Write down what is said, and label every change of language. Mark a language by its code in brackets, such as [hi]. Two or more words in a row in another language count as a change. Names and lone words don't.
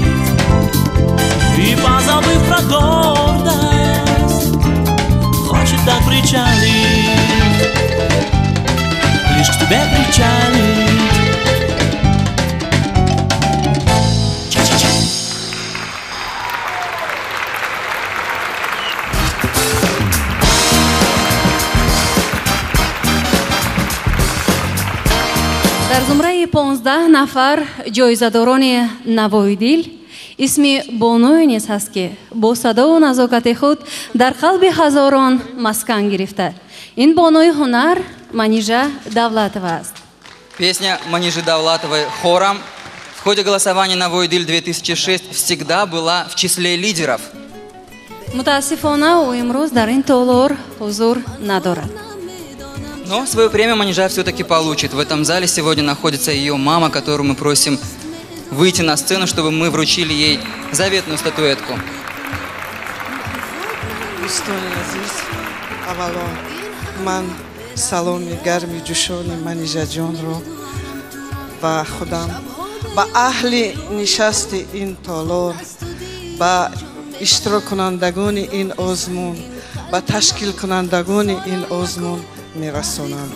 [ru] И позабыв про гордость, хочет так причалить. Лишь к тебе причалить. Ча-ча-ча. [tg] дар зумраи 15 нафар ҷоизадорони Навои дил исми Бонӯе низ ҳаст, ки бо садову назокати худ дар қалби ҳазорон маскан гирифта. Ин бонӯи ҳунар Манижа Давлатова аст. [ru] Песня Манижи Давлатовой хором в ходе голосования Навои дил 2006 всегда была в числе лидеров. [tg] Мутаассифона ӯ имрӯз дар ин толор ҳузур надорад. [ru] Но свое премию Манижа все-таки получит. В этом зале сегодня находится ее мама, которую мы просим выйти на сцену, чтобы мы вручили ей заветную статуэтку. [fa] من سلام گرمی جوشان منیژه جان را و خودم با اهل نشست این تالار، با اشتراک کنندگان این آزمون، با تشکیل کنندگان این آزمون میرسانم.